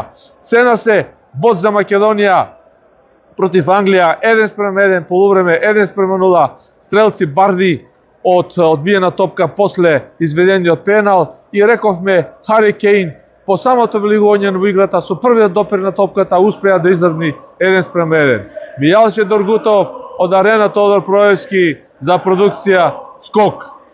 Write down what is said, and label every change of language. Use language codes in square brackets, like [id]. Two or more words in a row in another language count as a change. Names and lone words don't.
[mk] Цена се бод за Македонија против Англија 1:1, полувреме 1:0, стрелци Барди од одбиена топка после изведениот пенал и рековме Хари Кейн по самото влегување во играта со првиот допир на топката успеа да издржи 1:1. Мијал Доргутов од Арена Тодор Проевски за продукција Скок.